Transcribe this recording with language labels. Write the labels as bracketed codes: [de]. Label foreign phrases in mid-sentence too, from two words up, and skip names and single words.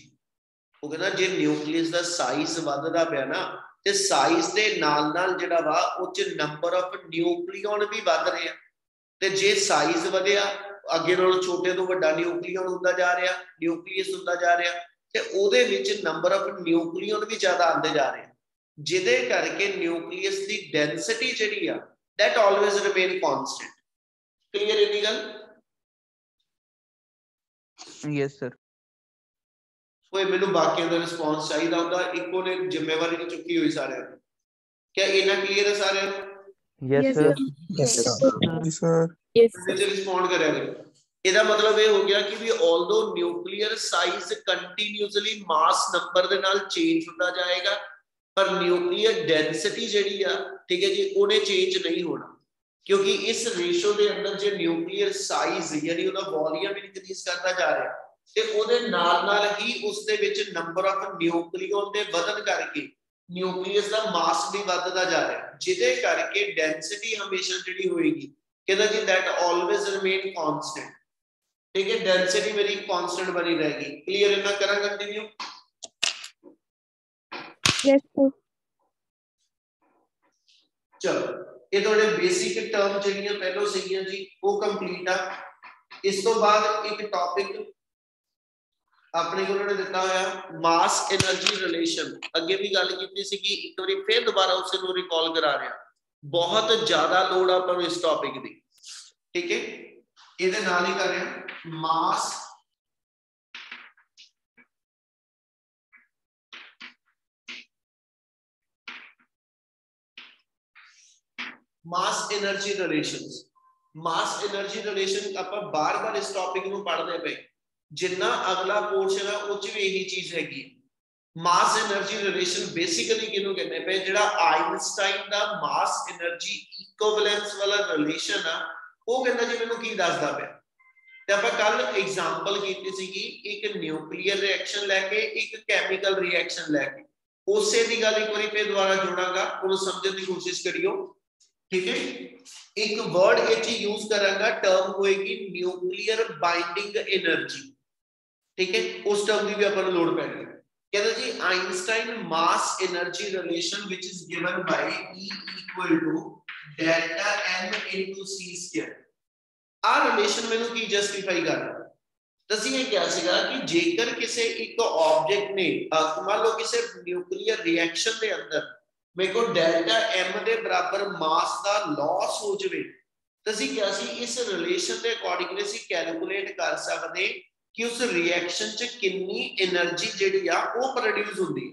[pa] ਉਹ ਕਹਿਣਾ ਜੇ ਨਿਊਕਲੀਅਸ ਦਾ ਸਾਈਜ਼ ਵਧਦਾ ਪਿਆ ਨਾ ਤੇ ਸਾਈਜ਼ ਦੇ ਨਾਲ ਨਾਲ ਜਿਹੜਾ ਵਾ ਉਹ ਚ [en] number of nucleon [pa] ਵੀ ਵਧ ਰਹੇ ਆ ਤੇ ਜੇ ਸਾਈਜ਼ ਵਧਿਆ ਅੱਗੇ ਨਾਲੋਂ ਛੋਟੇ ਤੋਂ ਵੱਡਾ ਨਿਊਕਲੀਓਨ ਹੁੰਦਾ ਜਾ ਰਿਹਾ ਨਿਊਕਲੀਅਸ ਹੁੰਦਾ ਜਾ ਰਿਹਾ ਤੇ ਉਹਦੇ ਵਿੱਚ [en] number of nucleon [pa] ਵੀ ਜ਼ਿਆਦਾ ਆਉਂਦੇ ਜਾ ਰਹੇ ਜਿਹਦੇ ਕਰਕੇ ਨਿਊਕਲੀਅਸ ਦੀ ਡੈਂਸਿਟੀ ਜਿਹੜੀ ਆ [en] that always remain constant। [pa] clear ਇਹਦੀ ਗੱਲ? [en] yes sir। [pa] ਕੋਈ ਮੈਨੂੰ ਬਾਕੀਆਂ ਦਾ ਰਿਸਪੌਂਸ ਚਾਹੀਦਾ ਹੁੰਦਾ ਇੱਕੋ ਨੇ ਜ਼ਿੰਮੇਵਾਰੀ ਨਹੀਂ ਚੁੱਕੀ ਹੋਈ ਸਾਰਿਆਂ ਦੀ। ਕਿਆ ਇਹਨਾਂ ਕਲੀਅਰ ਹੈ ਸਾਰਿਆਂ ਨੂੰ? [en] Yes, sir. Yes, sir. [pa] ਵਿੱਚ ਰਿਸਪੌਂਡ ਕਰਿਆ ਕਰੋ। ਇਹਦਾ ਮਤਲਬ ਇਹ ਹੋ ਗਿਆ ਕਿ ਵੀ [en] although nuclear size continuously mass number [pa] ਦੇ ਨਾਲ ਚੇਂਜ ਹੁੰਦਾ ਜਾਏਗਾ ਪਰ [en] nuclear density [pa] ਜਿਹੜੀ ਆ ਠੀਕ ਹੈ ਜੀ ਉਹਨੇ ਚੇਂਜ ਨਹੀਂ ਹੋਣਾ ਕਿਉਂਕਿ ਇਸ ਰੇਸ਼ੋ ਦੇ ਅੰਦਰ ਜੇ [en] nuclear size [pa] ਯਾਨੀ ਉਹਦਾ [en] volume increase [pa] ਕਰਦਾ ਜਾ ਰਿਹਾ ਤੇ ਉਹਦੇ ਨਾਲ ਨਾਲ ਹੀ ਉਸ ਦੇ ਵਿੱਚ [en] number of nucleon [pa] ਦੇ ਵਧਣ ਕਰਕੇ ਨਿਊਕਲੀਅਸ ਦਾ ਮਾਸ ਵੀ ਵੱਧਦਾ ਜਾ ਰਿਹਾ ਜਿਹਦੇ ਕਰਕੇ ਡੈਂਸਿਟੀ ਹਮੇਸ਼ਾ ਜਿਹੜੀ ਹੋਏਗੀ ਕਹਿੰਦਾ ਜੀ [en] that always remain constant। [hi] ठीक है डेंसिटी मेरी कांस्टेंट बनी रहेगी। क्लियर है ना? करा कंटिन्यू। [en] Yes, sir. [hi] चलो ये थोड़े बेसिक टर्म [pa] ਜਿਹੜੀਆਂ ਪਹਿਲਾਂ ਸੀਗੀਆਂ ਜੀ ਉਹ ਕੰਪਲੀਟ ਆ। ਇਸ ਤੋਂ ਬਾਅਦ ਇੱਕ ਟੌਪਿਕ ਆਪਣੇ ਕੋਲ ਨੇ ਦਿੱਤਾ ਹੋਇਆ [en] mass energy relation. [pa] ਅੱਗੇ ਵੀ ਗੱਲ ਕੀਤੀ ਸੀ ਕਿ ਇੱਕ ਵਾਰੀ ਫੇਰ ਦੁਬਾਰਾ ਉਸ ਨੂੰ ਰਿਕਾਲ ਕਰਾ ਰਿਹਾ। ਬਹੁਤ ਜ਼ਿਆਦਾ ਲੋੜ ਆਪਾਂ ਨੂੰ ਇਸ ਟੌਪਿਕ ਦੀ। ਠੀਕ ਹੈ ਇਹਦੇ ਨਾਲ ਹੀ ਕਰ ਰਿਹਾ [en] mass mass energy relations. mass energy relation [pa] ਆਪਾਂ ਬਾਰ-ਬਾਰ ਇਸ ਟੌਪਿਕ ਨੂੰ ਪੜ੍ਹਦੇ ਪਏ ਜਿੰਨਾ ਅਗਲਾ ਪੋਰਸ਼ਨ ਹੈ ਉਹ ਚ ਵੀ ਇਹੀ ਚੀਜ਼ ਹੈਗੀ। [en] mass energy relation [pa] ਬੇਸਿਕਲੀ ਕਿਹਨੂੰ ਕਹਿੰਦੇ ਪਏ ਜਿਹੜਾ ਆਇਨਸਟਾਈਨ ਦਾ [en] mass energy equivalence [pa] ਵਾਲਾ ਰਿਲੇਸ਼ਨ ਆ ਉਹ ਕਹਿੰਦਾ ਜੀ ਮੈਨੂੰ ਕੀ ਦੱਸਦਾ ਪਿਆ। ਤੇ ਆਪਾਂ ਕੱਲ ਐਗਜ਼ਾਮਪਲ ਕੀਤੀ ਸੀਗੀ ਇੱਕ [en] nuclear reaction [pa] ਲੈ ਕੇ ਇੱਕ [en] chemical reaction [pa] ਲੈ ਕੇ ਉਸੇ ਦੀ ਗੱਲ ਇੱਕ ਵਾਰੀ ਫੇਰ ਦੁਬਾਰਾ ਜੋੜਾਂਗਾ ਉਹਨੂੰ ਸਮਝਣ ਦੀ ਕੋਸ਼ਿਸ਼ ਕਰਿਓ। ਠੀਕ ਹੈ ਇੱਕ ਵਰਡ ਇੱਥੇ ਯੂਜ਼ ਕਰਾਂਗਾ ਟਰਮ ਹੋਏਗੀ [en] nuclear binding energy. [pa] ਠੀਕ ਹੈ ਉਸ ਟਰਮ ਦੀ ਵੀ ਆਪਾਂ ਨੂੰ ਲੋੜ ਪੈਣੀ ਹੈ। ਕਹਿੰਦਾ ਜੀ ਆਇਨਸਟਾਈਨ [en] mass energy relation which is given by E equal to delta M into C square। [pa] ਆ ਰਿਲੇਸ਼ਨ ਮੈਨੂੰ ਕੀ ਜਸਟੀਫਾਈ ਕਰਦਾ ਤੁਸੀਂ ਇਹ ਕਿਹਾ ਸੀਗਾ ਕਿ ਜੇਕਰ ਕਿਸੇ ਇੱਕ ਆਬਜੈਕਟ ਨੇ ਮੰਨ ਲਓ ਕਿਸੇ [en] nuclear reaction [pa] ਦੇ ਅੰਦਰ ਮੇਰੇ ਕੋਲ [en] delta M [pa] ਦੇ ਬਰਾਬਰ ਮਾਸ ਦਾ ਲਾਸ ਹੋ ਜਾਵੇ ਤੁਸੀਂ ਕਿਹਾ ਸੀ ਇਸ ਰਿਲੇਸ਼ਨ ਦੇ ਅਕੋਰਡਿੰਗਲੀ ਅਸੀਂ ਕੈਲਕੂਲੇਟ ਕਰ ਸਕਦੇ ਕਿ ਉਸ ਰਿਐਕਸ਼ਨ ਚ ਕਿੰਨੀ એનર્ਜੀ ਜਿਹੜੀ ਆ ਉਹ ਪ੍ਰੋਡਿਊਸ ਹੁੰਦੀ।